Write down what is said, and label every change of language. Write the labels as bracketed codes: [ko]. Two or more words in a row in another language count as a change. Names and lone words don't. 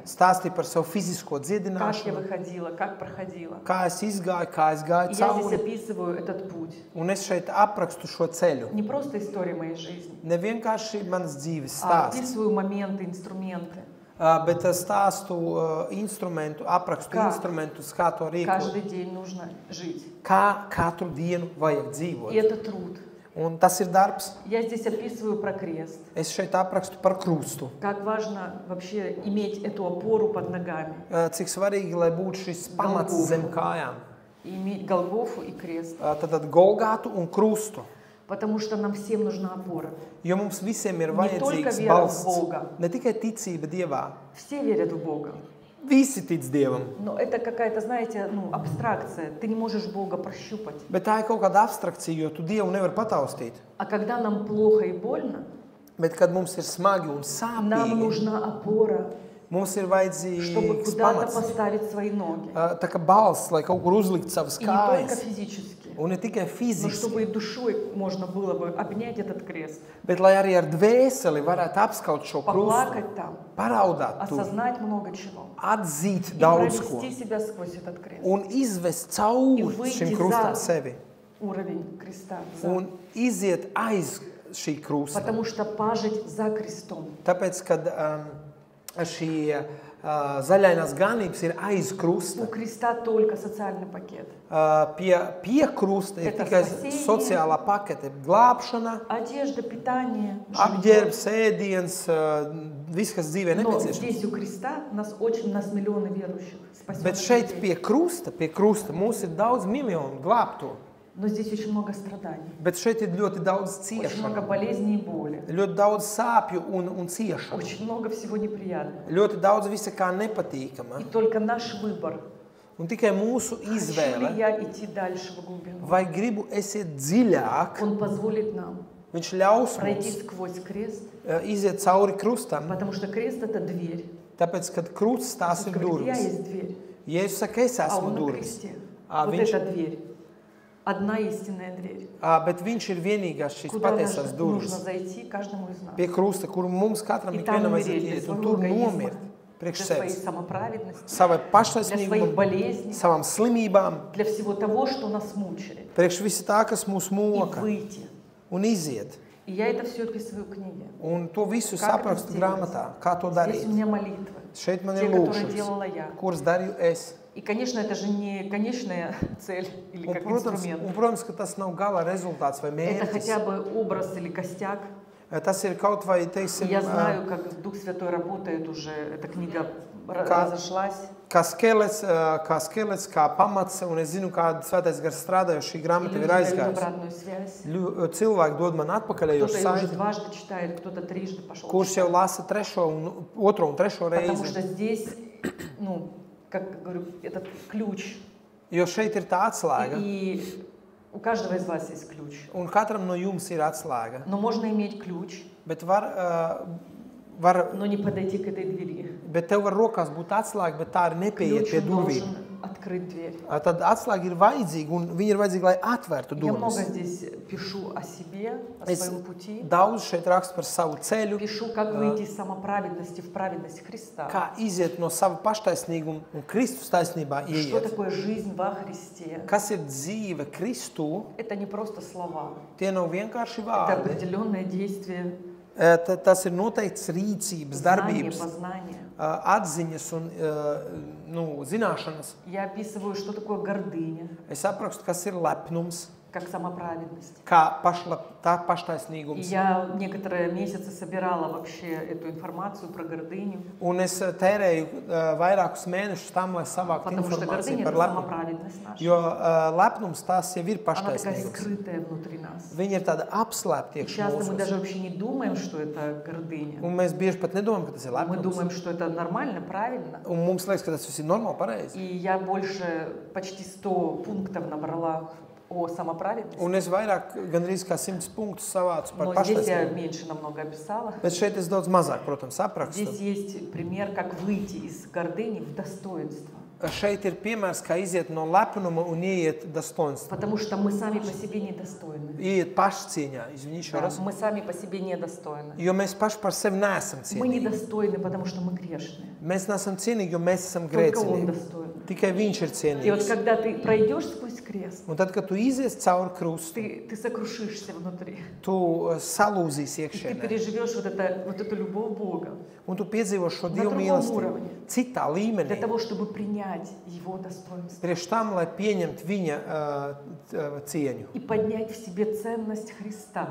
[lv] stāstīju par savu fizisko [ru] Как я [lv] dziedināšanu, [ru] выходила, как проходила. [lv] kā es izgāju, kā es gāju [ru] И я здесь [lv] cauri. [ru] описываю этот путь. [lv] Un es šeit aprakstu šo ceļu. [ru] Не просто история моей жизни, [lv] Ne vienkārši manas dzīves [ru] а [lv] stāsts, [ru] описываю моменты, инструменты. [lv] bet stāstu instrumentu, aprakstu Kā? instrumentus, kā to rīkot, [ru] Каждый день нужно жить. [lv] kā katru dienu vajag [ru] И [lv] dzīvot. [ru] это труд. [lv] Un tas ir darbs. [ru] Я здесь описываю про крест. [lv] Es šeit aprakstu par krustu. [ru] Как важно вообще иметь эту опору под ногами. [lv] Cik svarīgi, lai būtu šis pamats Golgofu. zem kājām. [ru] И иметь Голгофу и крест. [lv] Tad Golgātu un krustu. [ru] Потому что нам всем нужна опора. [lv] Jo mums visiem ir [ru] Ne только [lv] vajadzīgs [ru] viera в [lv] balsts. [ru] Бога. [lv] Ne tikai ticība Dievā. [ru] Все верят в Бога. [lv] Visi tic Dievam. [ru] Но это какая-то, знаете, абстракция. Ты не можешь Бога прощупать. [lv] Bet tā ir kaut kāda abstrakcija, jo tu Dievu nevar pataustīt. [ru] А когда нам плохо и больно, [lv] Bet, kad mums ir smagi un [ru] нам [lv] sāpīgi, [ru] нужна опора, [lv] mums ir [ru] чтобы [lv] vajadzīgs [ru] куда-то [lv] pamats. [ru] поставить свои ноги. [lv] Tā kā balsts, lai kaut kur uzlikt savas [ru] И не только [lv] kājas. [ru] физически, [lv] Un ne tikai [ru] но [lv] fiziski, [ru] чтобы и душой можно было бы обнять этот крест, [lv] bet lai arī ar dvēseli varētu apskaut šo krustu, [ru] поплакать там, [lv] paraudāt tur, [ru] осознать много чего. [lv] atzīt [ru] И [lv] daudz ko [ru] провести себя сквозь этот крест. [lv] un izvest cauri [ru] выйти [lv] šim krustam [ru] за [lv] sevi [ru] Уровень креста. За. [lv] un iziet aiz šī krusta. [ru] Потому что пажить за крестом. [lv] Tāpēc, kad šī zaļainās ganības ir aiz [ru] У [lv] krusta, [ru] креста только социальный пакет. [lv] pie krusta ir [ru] Это [lv] tikai [ru] spasение. [lv] sociālā pakete, glābšana, [ru] Одежда, питание, [lv] apģērbs, ēdiens, viss, kas dzīvē [ru] Но [lv] nepieciešams. [ru] здесь у креста у нас миллионы верующих, спасенных [lv] Bet šeit [ru] людей. [lv] pie krusta mums ir daudz miljonu glābto. [ru] Но здесь очень много страданий, [lv] Bet šeit ir ļoti daudz [ru] очень много [lv] ciešanu, [ru] болезней и боли, [lv] ļoti daudz sāpju un ciešanu. [ru] очень много всего неприятного. [lv] Ļoti daudz visa kā [ru] И [lv] nepatīkama. [ru] только наш выбор, [lv] Un tikai mūsu [ru] хочу ли [lv] izvēle, [ru] я идти дальше в глубину, [lv] vai gribu esiet dziļāk, [ru] Он позволит нам [lv] viņš ļaus [ru] пройти [lv] mums [ru] сквозь крест, [lv] iziet cauri krustam. [ru] потому что крест — это дверь. [lv] Tāpēc, kad krusts tās [ru] Иисус [lv] ir [ru] говорит, я [lv] durvis, [ru] есть дверь, [lv] Jēzus saka, es [ru] а [lv] esmu [ru] Он на [lv] durvis, [ru] кресте. А, Вот [lv] viņš- [ru] эта дверь. Одна истинная дверь. [lv] bet viņš ir vienīgās šīs [ru] Куда [lv] patiesās [ru] нужно [lv] durvis [ru] зайти каждому из нас. [lv] pie krusta, kuru mums katram [ru] И [lv] ikvienam [ru] там [lv] vajadzētu [ru] умереть для [lv] iet, un [ru] своего [lv] tur [ru] эгоизма, [lv] nomirt priekš [ru] для своей [lv] sevis, [ru] самоправедности, [lv] savai [ru] для своих [lv] paštaisnīgumam, [ru] болезней, [lv] savām slimībām, [ru] для всего того, что нас мучает. [lv] priekš visa tā, kas mūs [ru] И [lv] moka, [ru] выйти. [lv] un iziet. [ru] И я это все описываю в книге. [lv] Un to visu Kā saprakstu tas dzīves? grāmatā, kā to [ru] Здесь у [lv] darīt. [ru] меня молитвы, [lv] Šeit man [ru] те, [lv] ir [ru] которые [lv] lūkšanas, [ru] делала я. [lv] kuras darīju es. [ru] И, конечно, это же не конечная цель или [lv] Un, [ru] как [lv] protams, [ru] инструмент. [lv] ka tas nav gala rezultāts vai [ru] Это [lv] mērķis. [ru] хотя бы образ или костяк. [lv] Tas ir kaut vai, [ru] И [lv] teiksim, [ru] я знаю, как Дух Святой работает уже. Эта книга разошлась. [lv] Kā skelets, kā pamats, un es zinu, kā Svētais Gars strādā, jo šī grāmata ir [ru] Люди дают [lv] aizgājusi. [ru] обратную связь. [lv] Cilvēki dod man atpakaļējošu [ru] Кто-то ее уже [lv] saiti, [ru] дважды читает, кто-то трижды пошел [lv] kurš jau [ru] читать. [lv] lasa otro un trešo [ru] Потому [lv] reizi. [ru] что здесь, ну, как говорю, этот ключ. [lv] Jo šeit ir tā atslēga, [ru] И у каждого из вас есть ключ. [lv] un katram no jums ir atslēga. [ru] Но можно иметь ключ, [lv] Bet, [ru] но не подойти к этой двери. [lv] bet tev var rokās būt atslēga, bet tā arī nepaiet [ru] Ключ [lv] pie [ru] он [lv] durvīm. [ru] должен открыть дверь. [lv] Tad atslēga ir vajadzīga, un viņa ir vajadzīga, lai atvērtu [ru] Я много [lv] durvis. [ru] здесь пишу о себе, о [lv] Es [ru] своем пути. [lv] daudz šeit rakstu par savu ceļu, [ru] Пишу, как выйти из самоправедности в праведность Христа. [lv] kā iziet no sava paštaisnīguma un Kristus taisnībā [ru] Что [lv] ieiet. [ru] такое жизнь во Христе? [lv] Kas ir dzīve Kristū? [ru] Это не просто слова. [lv] Tie nav vienkārši [ru] Это [lv] vārdi. [ru] определенное действие, [lv] Tas ir noteikts rīcības, [ru] знание, [lv] darbības, [ru] познание. [lv] atziņas un zināšanas. [ru] Я описываю, что такое гордыня, [lv] Es aprakstu, kas ir lepnums, [ru] как самоправедность. [lv] kā tā [ru] И [lv] paštaisnīgums. [ru] я некоторые месяцы собирала вообще эту информацию про гордыню, [lv] Un es tērēju vairākus mēnešus tam, lai savāktu [ru] потому что [lv] informāciju [ru] гордыня [lv] par [ru] это [lv] lepnumu. [ru] самоправедность наша. [lv] Jo lepnums tās jau ir [ru] Она такая [lv] paštaisnīgums. [ru] скрытая внутри нас. [lv] Viņi ir tādi apslēpti [ru] И [lv] iekšā [ru] часто мы даже [lv] mūsos. [ru] вообще не думаем, что это гордыня. [lv] Un mēs bieži pat nedomājam, ka tas ir [ru] Мы [lv] lepnums. [ru] думаем, что это нормально, правильно. [lv] Un mums liekas, ka tas viss ir normāli, pareizi. [ru] И я больше почти 100 пунктов набрала о самоправедности. [lv] Un es vairāk, gandrīz kā 100 punktus savācu par [ru] Но здесь я [lv] paštaisnīgumu. [ru] меньше намного описала. [lv] Bet šeit es daudz mazāk, protams, aprakstu. [ru] Здесь есть пример, как выйти из гордыни в достоинство. [lv] Šeit ir piemērs, kā iziet no lepnuma un ieiet dostoinstva. [ru] Потому что мы сами по себе недостойны. [lv] Ieiet pašcieņā, [ru] извини еще Да, раз. мы сами по себе недостойны. [lv] Jo mēs paši par sevi neesam [ru] Мы [lv] cienīgi. [ru] недостойны, потому что мы грешные. [lv] Mēs neesam cienīgi, jo mēs esam [ru] Только Он [lv] grēcinieki. [ru] достоин. [lv] Tikai Viņš ir [ru] И вот [lv] cienīgs. [ru] когда ты пройдешь сквозь крест, [lv] Un tad, kad tu izies cauri krustu, [ru] ты сокрушишься внутри. [lv] tu salūzīsi [ru] И ты [lv] iekšienē. [ru] переживешь вот эту любовь Бога [lv] Un tu piedzīvo šo [ru] На [lv] Dievu [ru] другом [lv] mīlestību [ru] уровне. [lv] citā līmenī. [ru] для того, чтобы принять Его достоинство [lv] Priekš tam, lai pieņemtu viņa cieņu [ru] и поднять в себе ценность Христа.